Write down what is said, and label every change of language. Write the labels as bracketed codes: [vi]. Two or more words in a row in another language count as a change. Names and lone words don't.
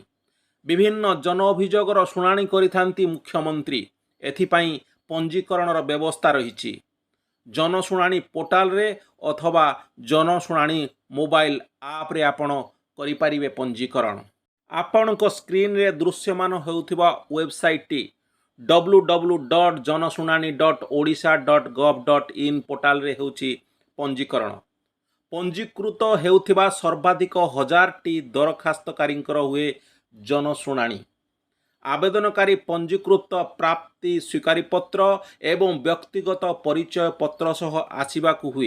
[or] ବିଭିନ୍ନ ଜନ ଅଭିଯୋଗର ଶୁଣାଣି କରିଥାନ୍ତି ମୁଖ୍ୟମନ୍ତ୍ରୀ। ଏଥିପାଇଁ ପଞ୍ଜୀକରଣର ବ୍ୟବସ୍ଥା ରହିଛି। ଜନଶୁଣାଣି ପୋର୍ଟାଲରେ ଅଥବା ଜନଶୁଣାଣି ମୋବାଇଲ ଆପ୍ରେ ଆପଣ କରିପାରିବେ ପଞ୍ଜୀକରଣ। ଆପଣଙ୍କ ସ୍କ୍ରିନ୍ରେ ଦୃଶ୍ୟମାନ ହେଉଥିବା ୱେବସାଇଟ୍ଟି www.janashunani.odisha.gov.in ପୋର୍ଟାଲରେ ହେଉଛି ପଞ୍ଜୀକରଣ। ପଞ୍ଜୀକୃତ ହେଉଥିବା ସର୍ବାଧିକ 1000ଟି ଦରଖାସ୍ତକାରୀଙ୍କର ହୁଏ ଜନଶୁଣାଣି। ଆବେଦନକାରୀ ପଞ୍ଜୀକୃତ ପ୍ରାପ୍ତି ସ୍ୱୀକାରୀପତ୍ର ଏବଂ ବ୍ୟକ୍ତିଗତ ପରିଚୟ ପତ୍ର ସହ ଆସିବାକୁ ହୁଏ।